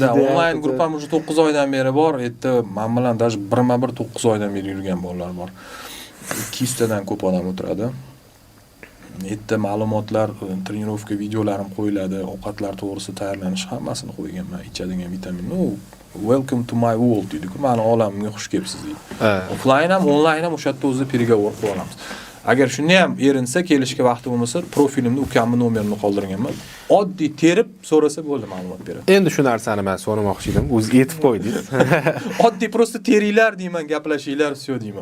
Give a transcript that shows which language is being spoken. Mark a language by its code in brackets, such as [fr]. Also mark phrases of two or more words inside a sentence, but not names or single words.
[uz] Online gruppam уже 9 oydan beri bor. Endi men bilan даже birma-bir 9 oydan beri yurgan bolalar bor. 200 tadan ko'p odam o'tiradi. Endi ma'lumotlar, trenirovka videolarim qo'yiladi, ovqatlar to'g'risida tayyorlanish hammasini qo'yganman. Ichadigan vitamin. [en] Welcome to my world deydi-ku. [uz] Meni olamimga xush kelibsiz deydi. Offline ham, online ham o'sha yerda o'zi переговор qilib olamiz. Agar shuni ham erinsa, kelishga vaqti bo'lmasa, profilimda ukamni nomerini qoldirganman. Oddiy terib so'rasa bo'ldi, ma'lumot beradi. Endi shu narsani men so'ramoqchi edim. O'zi aytib qo'ydingiz. Oddiy prosta teringlar deyman, gaplashinglar, всё deyman.